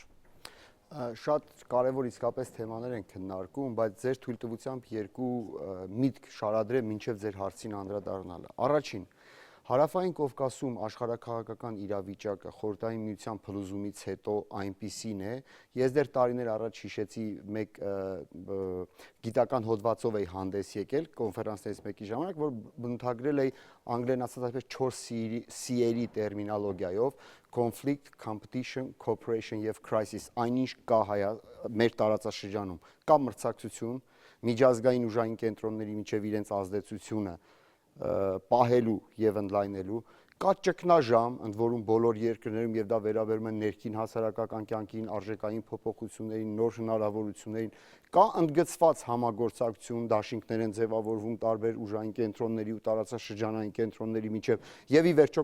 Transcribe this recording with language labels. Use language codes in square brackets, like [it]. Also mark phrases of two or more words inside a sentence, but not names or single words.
[hy] Շատ կարևոր իսկապես թեմաներ են քննարկում, բայց ձեր թույլտվությամբ երկու միտք շարադրեմ մինչև ձեր հարցին անդրադառնալը։ Առաջին, Հարավային Կովկասում աշխարհաքաղաքական իրավիճակը խորհրդային միության փլուզումից հետո այնպիսին է, ես դեռ տարիներ առաջ հիշեցի մեկ գիտական հոդվածով էի հանդես եկել կոնֆերանսներից մեկի ժամանակ, որ բնութագրել էի անգլերեն ասած այսպես 4 C-երի տերմինոլոգիայով [en] conflict, competition, cooperation [hy] եւ crisis, այնինչ կա մեր տարածաշրջանում, կա մրցակցություն, միջազգային ուժային կենտրոնների միջև իրենց ազդեցությունը պահելու եւ ընդլայնելու, կա ճգնաժամ, ընդ որում բոլոր երկրներում եւ դա վերաբերում է ներքին հասարակական կյանքին, արժեքային փոփոխություններին, նոր հնարավորություններին, կա ընդգծված համագործակցություն, դաշինքներ են ձևավորվում տարբեր ուժային կենտրոնների ու տարածաշրջանային կենտրոնների միջև եւ ի վերջո